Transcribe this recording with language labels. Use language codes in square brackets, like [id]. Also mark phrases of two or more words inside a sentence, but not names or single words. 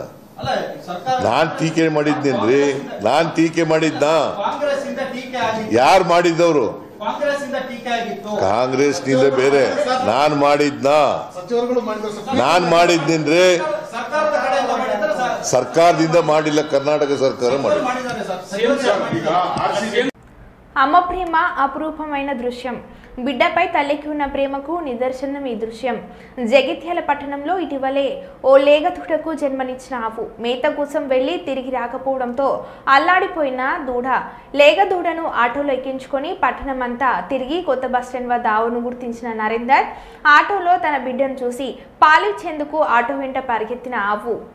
[kn] ನಾನ್ ಟೀಕೆ ಮಾಡಿದ್ನೇನ್ರಿ? ನಾನ್ ಟೀಕೆ ಮಾಡಿದ್ನ? ಯಾರು ಮಾಡಿದ್ದವರು? ಕಾಂಗ್ರೆಸ್ ನಿಂದ ಬೇರೆ ನಾನ್ ಮಾಡಿದ್ನ? ನಾನ್ ಮಾಡಿದ್ನೇನ್ರಿ? ಸರ್ಕಾರದಿಂದ ಮಾಡಿಲ್ಲ, ಕರ್ನಾಟಕ ಸರ್ಕಾರ ಮಾಡಿಲ್ಲ. [te] అమ్మ ప్రేమ అపురూపమైన దృశ్యం. బిడ్డపై తల్లికి ఉన్న ప్రేమకు నిదర్శనం ఈ దృశ్యం. జగిత్యాల పట్టణంలో ఇటీవలే ఓ లేగదూడకు జన్మనిచ్చిన ఆవు మేత కోసం వెళ్లి తిరిగి రాకపోవడంతో అల్లాడిపోయిన దూడ లేగదూడను ఆటోలో ఎక్కించుకొని పట్టణమంతా తిరిగి కొత్త బస్టాండ్ వద్ద ఆవును గుర్తించిన నరేందర్ ఆటోలో తన బిడ్డను చూసి పాలిచ్చేందుకు ఆటో వెంట పరిగెత్తిన ఆవు